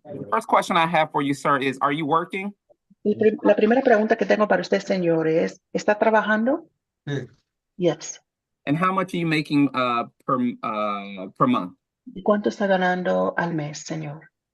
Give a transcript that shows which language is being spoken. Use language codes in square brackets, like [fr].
[en] first question I have for you, sir, is are you working? [es] La primera pregunta que tengo para usted, señor, es, ¿está trabajando? Sí. [en] Yes. And how much are you making per month? [es] ¿Y cuánto está ganando al mes, señor?